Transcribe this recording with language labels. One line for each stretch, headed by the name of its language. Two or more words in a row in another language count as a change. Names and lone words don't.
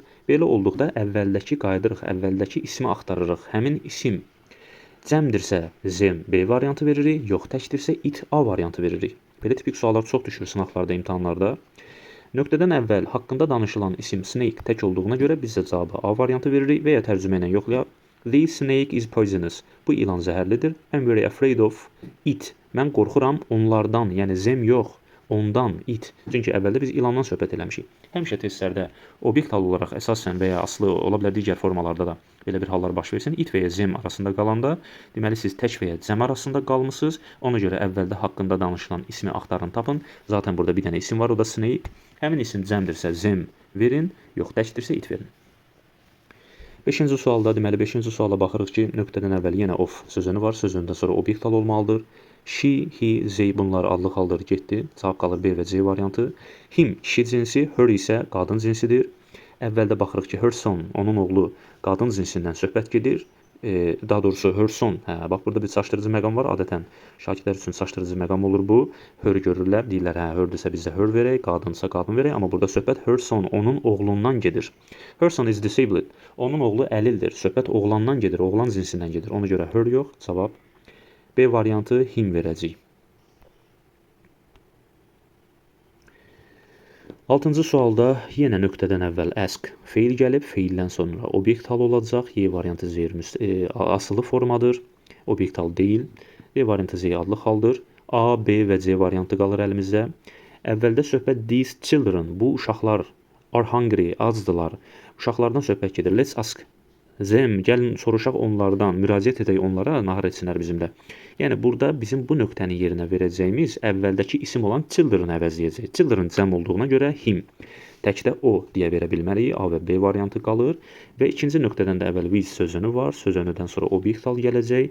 Azerbaijani: Belə olduqda əvvəldəki qayıdırıq, əvvəldəki ismi axtarırıq. Həmin isim cəmdirsə zem B variantı veririk, yox təkdirsə it A variantı veririk. Belə tipik suallar çox düşür sınaqlarda, imtahanlarda. Nöqtədən əvvəl haqqında danışılan isim snake tək olduğuna görə biz də cavabı A variantı veririk və ya tərcümə ilə yoxlayaq.
English: The snake is poisonous.
Azerbaijani: Bu ilan zəhərlidir.
English: I'm very afraid of it.
Azerbaijani: Mən qorxuram onlardan, yəni zem yox. Ondan, it. Çünki əvvəldə biz ilandan söhbət eləmişik. Həmişə testlərdə obyektal olaraq əsasən və ya aslı ola bilər digər formalarda da belə bir hallar baş versin. It və ya zem arasında qalanda, deməli siz tək və ya cəm arasında qalmısınız. Ona görə əvvəldə haqqında danışılan ismi axtarın, tapın. Zaten burada bir dənə isim var, o da snake. Həmin isim cəmdirsə zem verin, yox təkdirsə it verin. 5-ci sualda, deməli 5-ci suala baxırıq ki, nöqtədən əvvəl yenə of sözünü var, sözündən sonra obyektal olmalıdır. She, he, they bunlar adlı haldır, getdi. Cavab qalır B və C variantı. Him kişi cinsi, her isə qadın cinsidir. Əvvəldə baxırıq ki,
English: her son,
Azerbaijani: onun oğlu qadın cinsindən söhbət gedir. Daha doğrusu
English: her son,
Azerbaijani: bax burada bir çaşdırıcı məqam var. Adətən şagirdlər üçün çaşdırıcı məqam olur bu. Her görürlər, deyirlər, herdirsə bizdə her verək, qadınsa qadın verək. Amma burada söhbət
English: her son,
Azerbaijani: onun oğlundan gedir.
English: Her son is disabled.
Azerbaijani: Onun oğlu əlildir. Söhbət oğlandan gedir, oğlan cinsindən gedir. Ona görə her yox, cavab B variantı him verəcək. 6-cı sualda yenə nöqtədən əvvəl ask feil gəlib, feildən sonra obyektal olacaq. Y variantı zeyr asılı formadır, obyektal deyil. D variantı Z adlı haldır. A, B və C variantı qalır əlimizdə. Əvvəldə söhbət
English: these children,
Azerbaijani: bu uşaqlar
English: are hungry,
Azerbaijani: acdılar. Uşaqlardan söhbət gedir.
English: Let's ask them,
Azerbaijani: gəlin soruşaq onlardan, müraciət edək onlara, nahar etsinlər bizimlə. Yəni burada bizim bu nöqtəni yerinə verəcəyimiz əvvəldəki isim olan children əvəzləyəcək. Children cəm olduğuna görə him. Təkdə o deyə verə bilmərik. A və B variantı qalır. Və ikinci nöqtədən də əvvəl with sözünü var. Sözünüdən sonra obyektal gələcək.